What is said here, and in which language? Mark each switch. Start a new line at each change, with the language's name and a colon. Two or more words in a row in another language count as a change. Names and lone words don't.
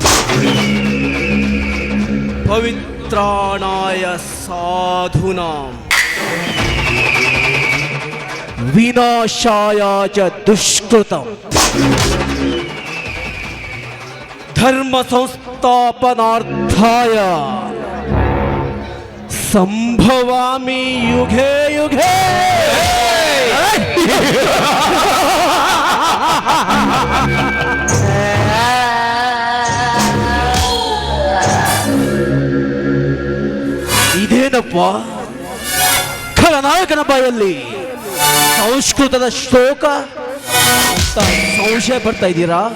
Sanskrit: ಪವಿತ್ರಾಣಾಯ ಸಾಧೂನಾಂ ವಿನಾಶಾಯ ಚ ದುಷ್ಕೃತಂ ಧರ್ಮ ಸಂಸ್ಥಾಪನಾರ್ಥಾಯ ಸಂಭವಾಮಿ ಯುಗೇ ಯುಗೇ.
Kannada: ಇದೇನಪ್ಪ ಖಳನಾಯಕನ ಬಾಯಲ್ಲಿ ಸಂಸ್ಕೃತದ ಶ್ಲೋಕ ಅಂತ ಸಂಶಯ ಪಡ್ತಾ ಇದ್ದೀರಾ?